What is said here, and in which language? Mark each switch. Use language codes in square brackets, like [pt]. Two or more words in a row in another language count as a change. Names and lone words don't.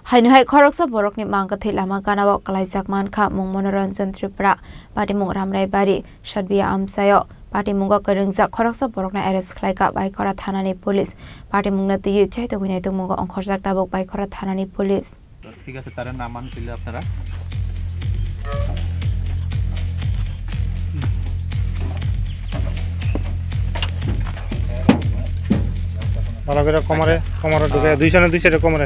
[trp] Hainhai khoroksa borokni mangkathi lama kanawak kalaijak mankha mung Monoranjan Tripura party mung Ramrai Bari Shadbia Amsayo party munga karingjak khoroksa borokna arrest khlaika Baikora Thanani police party mungna tiyu chaito gunai tung munga ongkhorjak tabuk Baikora Thanani police [bn] ঠিক আছে তার নামান দিলে আপনারা ভালো করে কোমরে ঢুকে দুই সাইডে কোমরে